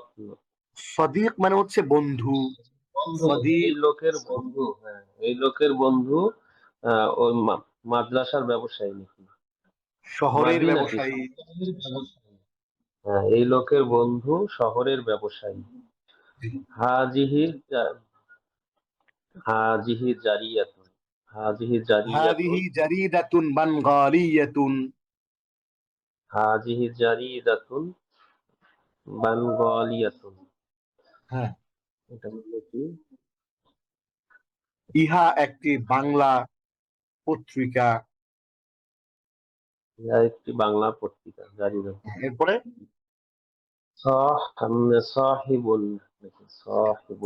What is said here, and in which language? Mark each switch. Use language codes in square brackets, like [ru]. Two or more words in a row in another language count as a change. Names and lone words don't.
[bn] সদিক মানে হচ্ছে বন্ধু। বন্ধু, এই সদিক, লোকের বন্ধু, হ্যাঁ, এই লোকের বন্ধু ওই মাদ্রাসার ব্যবসায়ী নাকি? শহরের মাদি নাকি? ব্যবসায়ী। শহরের ব্যবসায়ী। হ্যাঁ, এই লোকের বন্ধু শহরের ব্যবসায়ী। জি। [ar] هذه هذه جارية. هذه جارية. هذه جريدة بنغالية. هذه جريدة بنغالية. [bn] হ্যাঁ, এটা হলো কি? ইহা একটি বাংলা পত্রিকা। ইহা একটি বাংলা পত্রিকা। জারিদাতুন। এরপরে সাহিবুল নাকি? সাহিবুল।